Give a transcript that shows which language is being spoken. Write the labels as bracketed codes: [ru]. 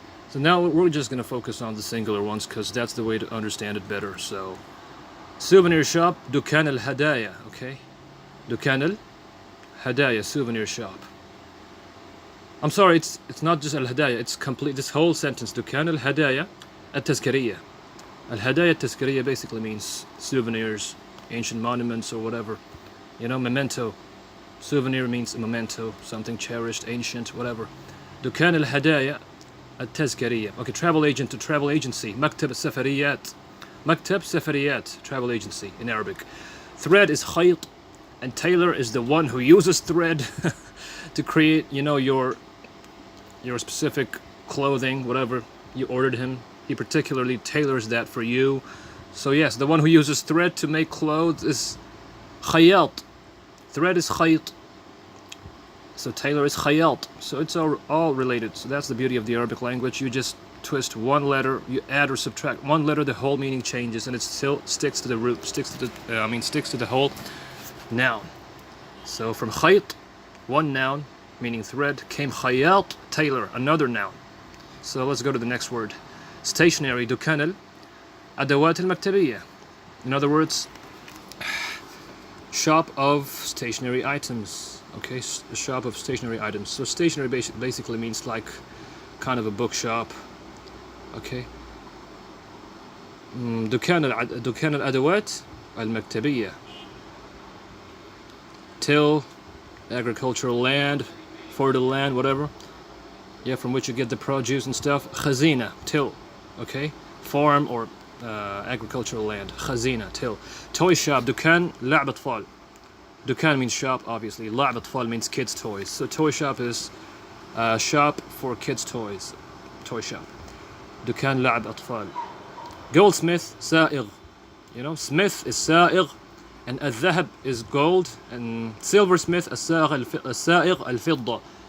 [en] So now we're just going to focus on the singular ones because that's the way to understand it better. So, souvenir shop, [ar] دكان الهدايا, [en] okay? [ar] دكان الهدايا, [en] souvenir shop. I'm sorry, it's not just [ar] الهدايا, [en] it's complete, this whole sentence. [ar] دكان الهدايا التذكارية. الهدايا التذكارية [en] basically means souvenirs, ancient monuments or whatever. Memento. Souvenir means a memento, something cherished, ancient, whatever. [ar] دكان الهدايا التذكارية. [en] Okay, travel agent to travel agency. [ar] مكتب السفريات. مكتب سفريات, [en] travel agency in Arabic. Thread is خيط, and tailor is the one who uses thread to create, your specific clothing, whatever you ordered him. He particularly tailors that for you. So yes, the one who uses thread to make clothes is خياط. Thread is khayt, so tailor is khayat. So it's all related. So that's the beauty of the Arabic language. You just twist one letter, you add or subtract one letter, the whole meaning changes, and it still sticks to the root, sticks to the whole noun. So from khayt, one noun meaning thread, came khayat, tailor, another noun. So let's go to the next word. [ar] Stationery, دكان الأدوات المكتبية. [en] In other words, shop of stationery items. Okay, a shop of stationery items. So stationery basically means like kind of a bookshop. Okay. [ar] دكان الأدوات المكتبية. [en] Till, agricultural land, fertile land, whatever. Yeah, from which you get the produce and stuff. خزينة, till. Okay, farm or agricultural land. خزينة, till. Toy shop, [ar] دكان لعب أطفال. [en] دكان means shop, obviously. [ar] لعب أطفال [en] means kids' toys. So toy shop is shop for kids' toys. Toy shop. [ar] دكان لعب أطفال. [en] Goldsmith, سائغ. Smith is سائغ, and الذهب is gold, and silversmith [ar] السائغ الفضة.